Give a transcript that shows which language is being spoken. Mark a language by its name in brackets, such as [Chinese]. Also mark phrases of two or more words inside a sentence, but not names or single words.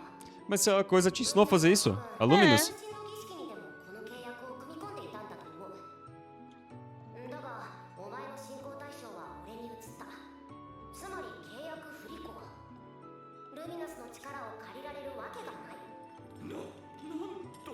[Portuguese] Mas a coisa te ensinou a fazer isso? A Luminous? [Japanese] 神の儀式にでもこの契約を組み込んでいたんだと思う。だがお前の信仰対象は俺に移った。つまり契約不履行。ルミナスの力を借りられるわけがない。なんと。